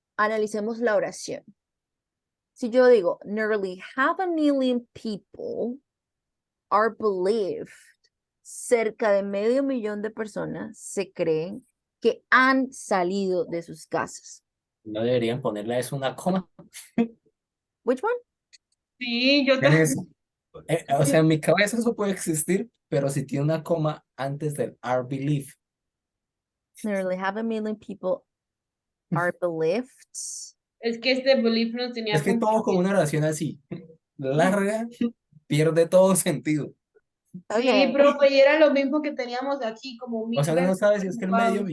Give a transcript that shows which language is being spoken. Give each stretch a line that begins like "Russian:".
Spanish: Analicemos la oración. Si yo digo,
English: nearly 500 million people are believed,
Spanish: cerca de medio millón de personas se creen que han salido de sus casas. No deberían ponerle a eso una coma.
English: Which one?
Spanish: Sí, yo En también. eso. O sea, en mi cabeza eso puede existir, pero si tiene una coma antes del are believe.
English: Nearly half a million people are believed.
Spanish: Es que este belief nos tenía Es que todo como una oración así, larga, pierde todo sentido. Sí,
English: Okay.
Spanish: profe, y era lo mismo que teníamos aquí, como O sea, uno no sabe si es que el medio